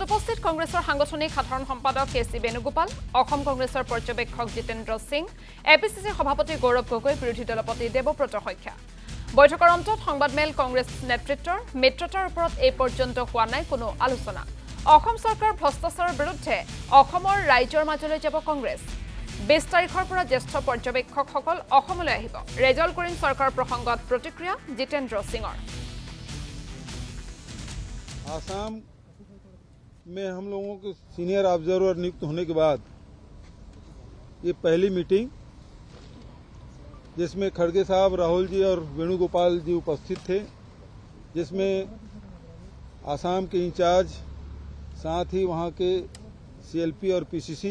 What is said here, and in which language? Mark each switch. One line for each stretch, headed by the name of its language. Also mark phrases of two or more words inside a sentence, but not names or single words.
Assamese: উপস্থিত কংগ্ৰেছৰ সাংগঠনিক সাধাৰণ সম্পাদক কেচি বেণুগোপাল অসম কংগ্ৰেছৰ পৰ্যবেক্ষক জিতেন্দ্ৰ সিং এপিচিচিৰ সভাপতি গৌৰৱ গগৈ বিৰোধী দলপতি দেৱব্ৰত শইকীয়া বৈঠকৰ অন্তত সংবাদমেল কংগ্ৰেছ নেতৃত্বৰ মিত্ৰতাৰ ওপৰত এই পৰ্যন্ত হোৱা নাই কোনো আলোচনা অসম চৰকাৰ ভ্ৰষ্টাচাৰৰ বিৰুদ্ধে অসমৰ ৰাইজৰ মাজলৈ যাব কংগ্ৰেছ 20 তাৰিখৰ পৰা জ্যেষ্ঠ পৰ্যবেক্ষকসকল অসমলৈ আহিব ৰেজল কৰিম চৰকাৰ প্ৰসংগত প্ৰতিক্ৰিয়া জিতেন্দ্ৰ সিঙৰ
Hindi: आसाम में हम लोगों के
English: senior observer
Hindi: नियुक्त होने के बाद ये पहली मीटिंग जिसमें खड़गे साहब राहुल जी और वेणुगोपाल जी उपस्थित थे जिसमें आसाम के इंचार्ज साथ ही वहाँ के सीएलपी और पीसीसी